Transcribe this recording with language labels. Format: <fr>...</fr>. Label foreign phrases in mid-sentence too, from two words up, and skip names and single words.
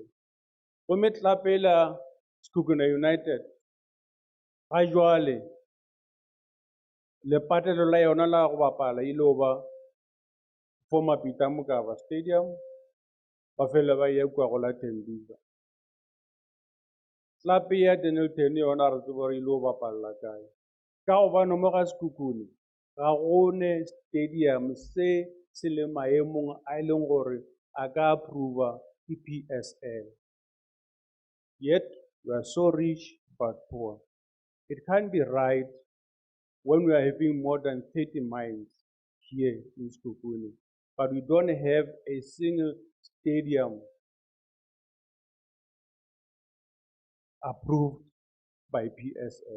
<tn>Gomme tlapela Sekhukhune United, ga jwale, le patelo la yona la go bapala ile ba former Peter Mokaba Stadium, ba fela ba ya kwa go la Thembi. Club ya Denelton yona re tseba ile go bapala kae. Ka gobane mo ga Sekhukhune ga gone stadium se le maemong a leng gore a ka approva PSL.</tn> <en>Yet we are so rich but poor. It can't be right when we are having more than 30 mines here in Sekhukhune, but we don't have a single stadium approved by PSL.</en>